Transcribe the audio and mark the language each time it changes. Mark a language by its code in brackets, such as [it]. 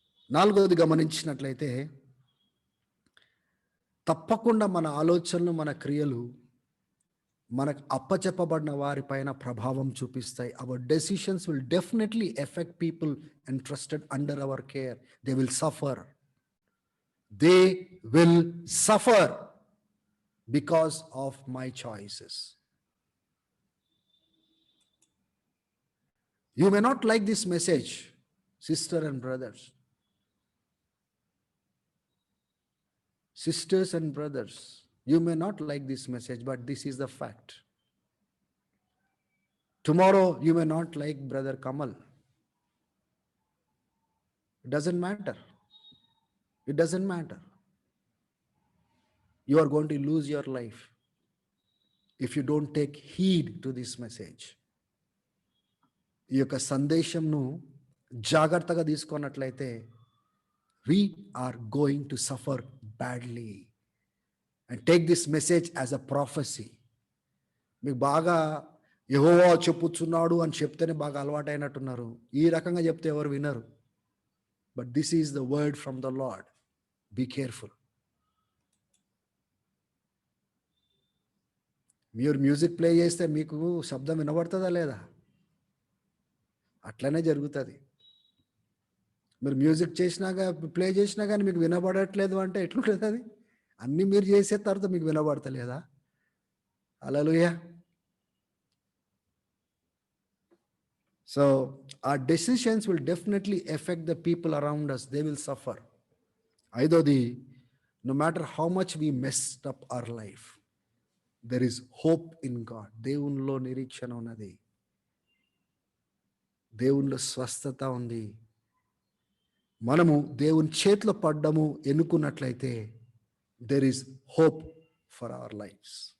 [te] నాలుగవది గమనించినట్లయితే, తప్పకుండా మన ఆలోచనలు, మన క్రియలు మనకు అప్పచెప్పబడిన వారిపైన ప్రభావం చూపిస్తాయి. [en] Our decisions will definitely affect people entrusted under our care. They will suffer. They will suffer because of my choices. You may not like this message, sister and brothers. Sisters and brothers, you may not like this message, but this is the fact. Tomorrow you may not like Brother Kamal. It doesn't matter. It doesn't matter. You are going to lose your life if you don't take heed to this message. [te] ఈ యొక్క సందేశంను జాగ్రత్తగా తీసుకున్నట్లయితే [en] we are going to suffer badly. And take this message as a prophecy. [te] మీకు బాగా యెహోవా చెప్పుచున్నాడు అని చెప్తేనే బాగా అలవాటైనట్టున్నారు. ఈ రకంగా చెప్తే ఎవరు వినరు. [en] But this is the word from the Lord. Be careful. [te] మీరు మ్యూజిక్ ప్లే చేస్తే మీకు శబ్దం వినబడుతుందా లేదా? అట్లనే జరుగుతుంది. మీరు మ్యూజిక్ చేసినాక, ప్లే చేసినా కానీ మీకు వినబడట్లేదు అంటే ఎట్లుంటుంది అది? అన్నీ మీరు చేసే తర్వాత మీకు వినబడతలేదా? హల్లెలూయా. [en] So our decisions will definitely affect the people around us. They will suffer. [te] ఐదోది, [en] no matter how much we messed up our life, there is hope in God. [te] దేవునిలో నిరీక్షణ ఉన్నది, దేవునిలో స్వస్థత ఉంది. మనము దేవుని చేతిలో పడ్డము ఎన్నుకున్నట్లయితే [en] There is hope for our lifes.